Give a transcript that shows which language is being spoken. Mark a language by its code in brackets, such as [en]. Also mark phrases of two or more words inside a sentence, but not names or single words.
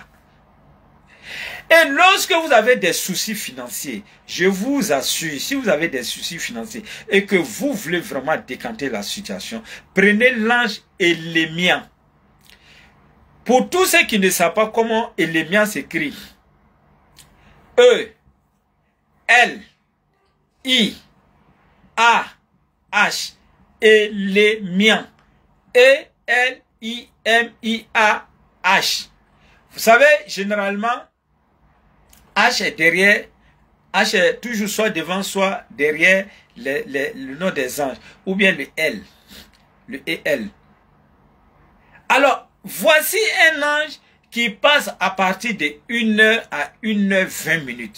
[fr] Et lorsque vous avez des soucis financiers, je vous assure, si vous avez des soucis financiers et que vous voulez vraiment décanter la situation, prenez l'ange Élémia. Pour tous ceux qui ne savent pas comment Élémia s'écrit, E-L-I-A-H, Élémia, E-L-I-M-I-A-H. Vous savez, généralement, H est derrière, H est toujours soit devant, soit derrière le nom des anges, ou bien le L, le EL. Alors, voici un ange qui passe à partir de 1h à 1h20 minutes.